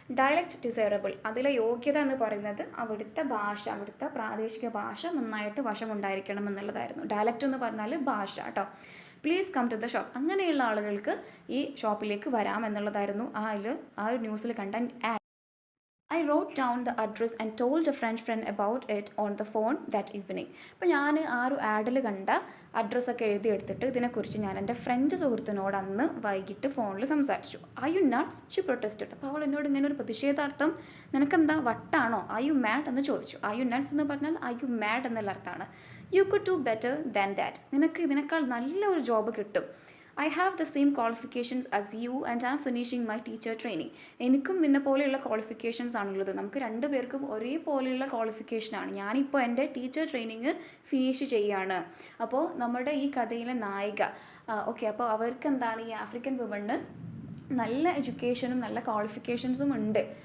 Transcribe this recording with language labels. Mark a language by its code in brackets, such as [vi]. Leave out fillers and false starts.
[en] dialect desirable, [ml] അതിലെ യോഗ്യത എന്ന് പറയുന്നത് അവിടുത്തെ ഭാഷ, അവിടുത്തെ പ്രാദേശിക ഭാഷ നന്നായിട്ട് വശമുണ്ടായിരിക്കണം എന്നുള്ളതായിരുന്നു. ഡയലക്റ്റ് എന്ന് പറഞ്ഞാൽ ഭാഷ കേട്ടോ. [en] please come to the shop, [ml] അങ്ങനെയുള്ള ആളുകൾക്ക് ഈ ഷോപ്പിലേക്ക് വരാം എന്നുള്ളതായിരുന്നു ആ ഒരു ന്യൂസിൽ കണ്ട add. [en] I wrote down the address and told a French friend about it on the phone that evening. [ml] അപ്പോൾ ഞാൻ ആ ഒരു ആഡിൽ കണ്ട അഡ്രസ്സൊക്കെ എഴുതിയെടുത്തിട്ട് ഇതിനെക്കുറിച്ച് ഞാൻ എൻ്റെ ഫ്രഞ്ച് സുഹൃത്തിനോട് അന്ന് വൈകിട്ട് ഫോണിൽ സംസാരിച്ചു. [en] Are you nuts? She protested. [ml] അപ്പോൾ അവൾ എന്നോട് ഇങ്ങനെ ഒരു പ്രതിഷേധാർത്ഥം, നിനക്കെന്താ വട്ടാണോ, [en] Are you mad [ml] എന്ന് ചോദിച്ചു. [en] Are you nuts [ml] എന്ന് പറഞ്ഞാൽ [en] Are you mad [ml] എന്നുള്ള അർത്ഥമാണ്. [en] You could do better than that. [ml] നിനക്ക് ഇതിനേക്കാൾ നല്ലൊരു ജോബ് കിട്ടും. [en] I have the same qualifications as you and I am finishing my teacher training. [ml] എനിക്കും നിന്നെ പോലെയുള്ള ക്വാളിഫിക്കേഷൻസ് ആണുള്ളത്, നമുക്ക് രണ്ടുപേർക്കും ഒരേപോലെയുള്ള ക്വാളിഫിക്കേഷനാണ്. ഞാനിപ്പോൾ എൻ്റെ ടീച്ചർ ട്രെയിനിങ് ഫിനിഷ് ചെയ്യുകയാണ്. അപ്പോൾ നമ്മുടെ ഈ കഥയിലെ നായിക, ഓക്കെ, അപ്പോൾ അവർക്ക് എന്താണ്, ഈ ആഫ്രിക്കൻ വിമണ് നല്ല എഡ്യൂക്കേഷനും നല്ല ക്വാളിഫിക്കേഷൻസും ഉണ്ട്.